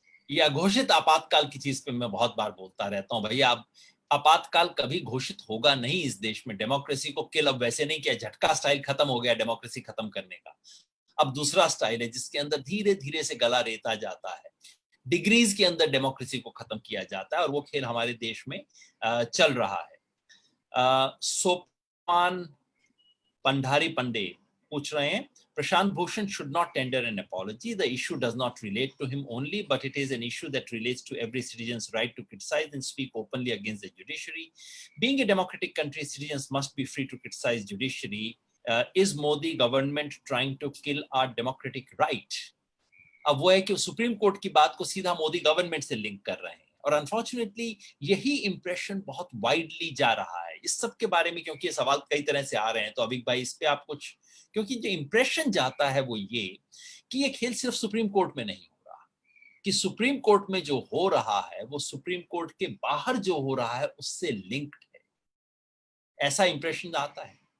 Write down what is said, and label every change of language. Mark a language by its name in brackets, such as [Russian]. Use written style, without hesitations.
[Hindi] ये अघोषित आपातकाल की चीज पे मैं बहुत बार बोलता रहता हूं, भैया अब आपातकाल कभी घोषित होगा नहीं इस देश में। डेमोक्रेसी को किल अब वैसे नहीं किया, झटका स्टाइल खत्म हो गया डेमोक्रेसी खत्म करने का। अब दूसरा स्टाइल है जिसके अंदर धीरे धीरे से गला रेता जाता है, डिग्रीज के अंदर डेमोक्रेसी को खत्म किया जाता है, और वो खेल हमारे देश में चल रहा है। [English] सोपान पंडारी पंडे [Hindi] पूछ रहे हैं, [English] Prashant Bhushan should not tender an apology. The issue does not relate to him only, but it is an issue that relates to every citizen's right to criticize and speak openly against the judiciary. Being a democratic country, citizens must be free to criticize judiciary. Is Modi government trying to kill our democratic right? [Hindi] अब वो है कि supreme court की बात को सीधा Modi government से link कर रहे हैं, और अनफॉर्चुनेटली यही इंप्रेशन बहुत वाइडली जा रहा है इस सब के बारे में, क्योंकि ये सवाल कई तरह से आ रहे हैं। तो अभी भाई इस पे आप कुछ, क्योंकि जो इंप्रेशन जाता है वो ये कि ये खेल सिर्फ सुप्रीम कोर्ट में नहीं हो रहा, कि सुप्रीम कोर्ट में जो हो रहा है वो सुप्रीम कोर्ट के बाहर जो हो रहा है उससे लिंक्ड है, ऐसा इंप्रेशन आता है।